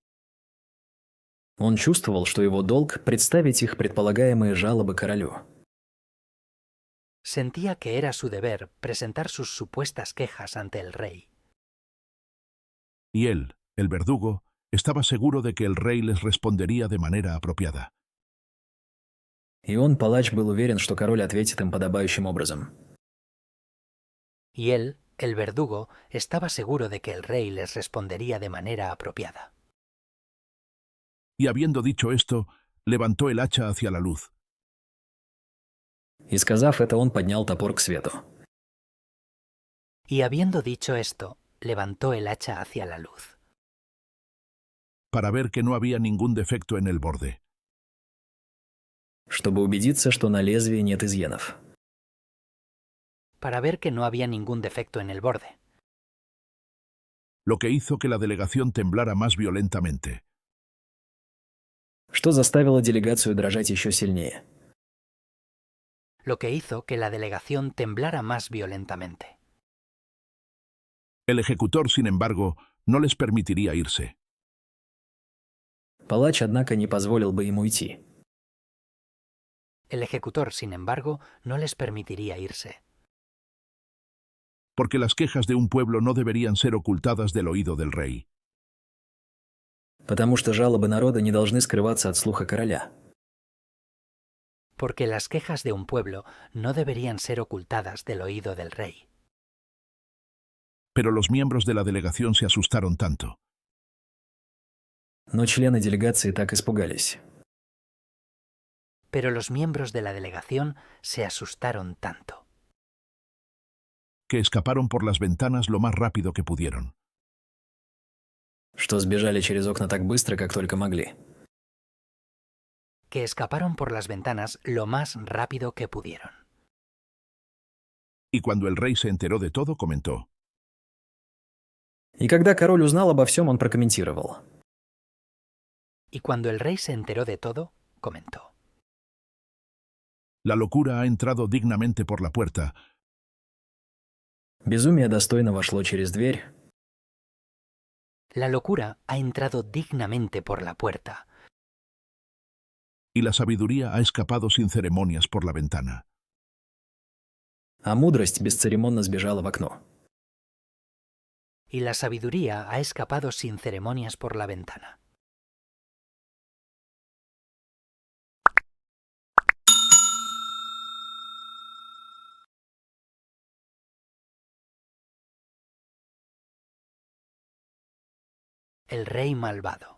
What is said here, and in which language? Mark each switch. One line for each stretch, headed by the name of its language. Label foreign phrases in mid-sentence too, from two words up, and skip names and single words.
Russian: он чувствовал, что его долг представить их предполагаемые жалобы королю.
Spanish: sentía que era su deber presentar sus supuestas quejas ante el rey. Y él, el verdugo, estaba seguro de que el rey les respondería de manera apropiada.
Russian: И он, палач, был уверен, что король ответит им подобающим образом.
Spanish: Y él, el verdugo, estaba seguro de que el rey les respondería de manera apropiada. Y habiendo dicho esto, levantó el hacha hacia la luz.
Russian: И сказав это, он поднял топор к свету.
Spanish: Y habiendo dicho esto, levantó el hacha hacia la luz, Para ver que no había ningún defecto en el borde.
Russian: Чтобы убедиться, что на лезвии нет изъянов.
Spanish: para ver que no había ningún defecto en el borde, Lo que hizo que la delegación temblara más violentamente.
Russian: Что заставило делегацию дрожать еще сильнее.
Spanish: lo que hizo que la delegación temblara más violentamente. El ejecutor, sin embargo, no les permitiría irse.
Russian: Палач, однако, не позволил бы им уйти.
Spanish: El ejecutor, sin embargo, no les permitiría irse, Porque las quejas de un pueblo no deberían ser ocultadas del oído del rey.
Russian: Потому что жалобы народа не должны скрываться от слуха короля.
Spanish: porque las quejas de un pueblo no deberían ser ocultadas del oído del rey. Pero los miembros de la delegación se asustaron tanto,
Russian: Но члены делегации так испугались,
Spanish: Pero los miembros de la delegación se asustaron tanto, que escaparon por las ventanas lo más rápido que pudieron.
Russian: что сбежали через окна так быстро, как только могли.
Spanish: que escaparon por las ventanas lo más rápido que pudieron. Y cuando el rey se enteró de todo, comentó:
Russian: И когда король узнал обо всем, он прокомментировал.
Spanish: Y cuando el rey se enteró de todo, comentó: La locura ha entrado dignamente por la puerta,
Russian: Безумие достойно вошло через дверь,
Spanish: La locura ha entrado dignamente por la puerta, y la sabiduría ha escapado sin ceremonias por la ventana.
Russian: а мудрость бесцеремонно сбежала в окно.
Spanish: y la sabiduría ha escapado sin ceremonias por la ventana. El rey malvado.